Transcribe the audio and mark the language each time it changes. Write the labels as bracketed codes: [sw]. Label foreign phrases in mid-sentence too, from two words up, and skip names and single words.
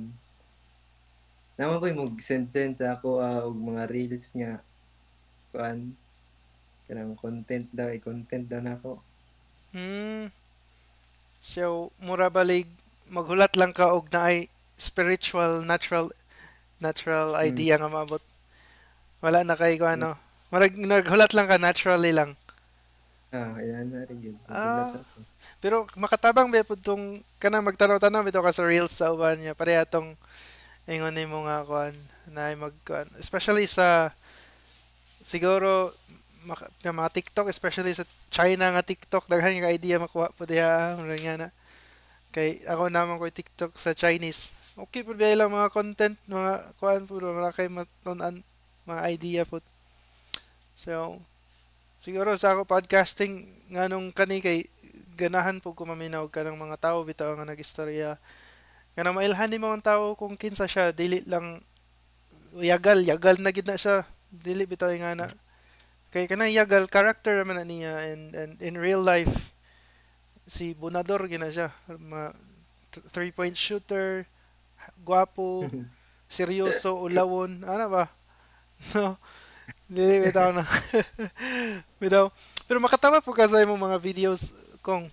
[ceb] Naman ko'y mag-send sa ako og mga reels nga kuan kanang content daw nako. Hmm. So mura balig maghulat lang ka og naay spiritual natural Mm. idea nga maabot. Wala na kay ko ano. Marag naghulat lang ka naturally lang. [tl] Ayan na rin yun. Nagulat Ah, ako. [ceb] pero makatabang ba pud tong kanang magtanaw-tanaw bitaw ka sa reels sa uban niya. Pareha tong ingon nimo nga kuan na magkuan especially sa siguro mga TikTok especially sa China nga TikTok daghan nga idea makuha po diha murag nga na kay ako naman ko TikTok sa Chinese okay po ba ilang mga content mga kuan po wala kay matunan mga idea po so siguro sa ako podcasting nganong kani kay ganahan po ko maminaw ka ng mga tao bitaw nga nagistorya kanang mailhan ni mga tao kung kinsa siya dili lang yagal na gid na siya dili bitaw nga na kay kanang yagal character man na niya and [en] in real life [ceb] si Bunador gina siya [en] three point shooter [ceb] gwapo seryoso ulawon ana ba no dili bitaw na bitaw pero makatawa po kasi mo mga videos kung